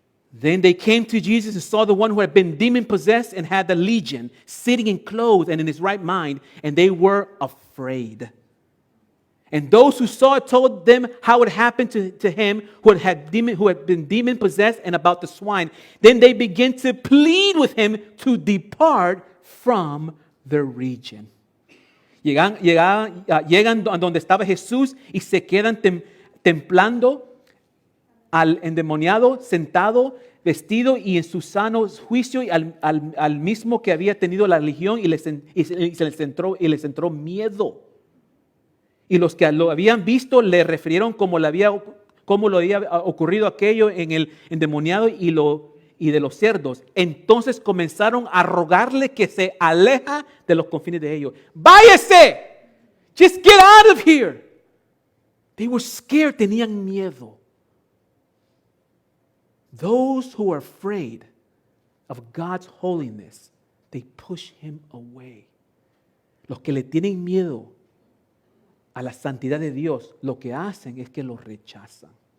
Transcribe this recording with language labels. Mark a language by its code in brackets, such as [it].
[en] Then they came to Jesus and saw the one who had been demon-possessed and had the legion, sitting and clothed and in his right mind, and they were afraid. And those who saw it told them how it happened to him who had been demon-possessed and about the swine. Then they began to plead with him to depart from the region. [es] Llegan a donde estaba Jesús y se quedan templando al endemoniado sentado, vestido y en su sano juicio y al mismo que había tenido la legión y les entró miedo. Y los que lo habían visto le refirieron cómo lo había ocurrido aquello en el endemoniado y de los cerdos. Entonces comenzaron a rogarle que se aleja de los confines de ellos. ¡Váyase! [en] Just get out of here. They were scared, [es] tenían miedo. [en] Those who are afraid of God's holiness, they push him away. [es] Los que le tienen miedo a la santidad de Dios, lo que hacen es que lo rechazan.